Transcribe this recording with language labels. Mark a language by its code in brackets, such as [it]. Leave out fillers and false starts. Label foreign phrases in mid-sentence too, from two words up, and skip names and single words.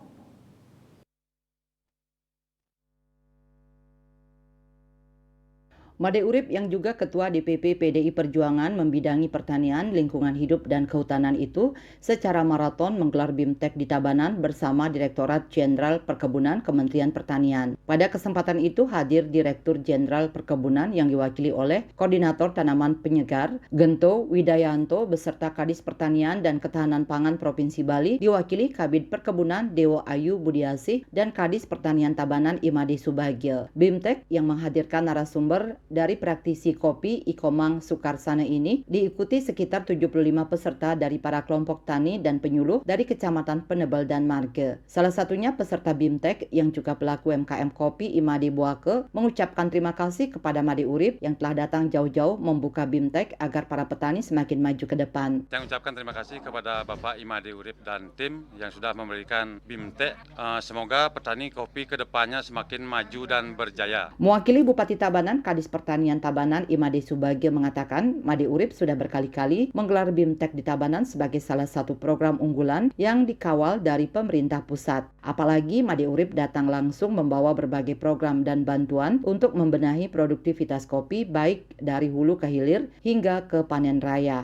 [id] Made Urip yang juga Ketua DPP PDI Perjuangan membidangi pertanian, lingkungan hidup, dan kehutanan itu secara maraton menggelar BIMTEK di Tabanan bersama Direktorat Jenderal Perkebunan Kementerian Pertanian. Pada kesempatan itu hadir Direktur Jenderal Perkebunan yang diwakili oleh Koordinator Tanaman Penyegar, Gento Widayanto, beserta Kadis Pertanian dan Ketahanan Pangan Provinsi Bali, diwakili Kabid Perkebunan Dewo Ayu Budiasih dan Kadis Pertanian Tabanan Imade Subagio. BIMTEK yang menghadirkan narasumber dari praktisi kopi Ikomang Sukarsana ini diikuti sekitar 75 peserta dari para kelompok tani dan penyuluh dari Kecamatan Penebel dan Marge. Salah satunya peserta BIMTEK yang juga pelaku UMKM kopi Imade Buake mengucapkan terima kasih kepada Made Urip yang telah datang jauh-jauh membuka BIMTEK agar para petani semakin maju ke depan. Saya ucapkan terima kasih kepada Bapak Imade Urip dan tim yang sudah memberikan BIMTEK. Semoga petani kopi ke depannya semakin maju dan berjaya. Mewakili Bupati Tabanan, Kadis Pertanian Tabanan Imade Subagio mengatakan Made Urip sudah berkali-kali menggelar BIMTEK di Tabanan sebagai salah satu program unggulan yang dikawal dari pemerintah pusat. Apalagi Made Urip datang langsung membawa berbagai program dan bantuan untuk membenahi produktivitas kopi baik dari hulu ke hilir hingga ke panen raya.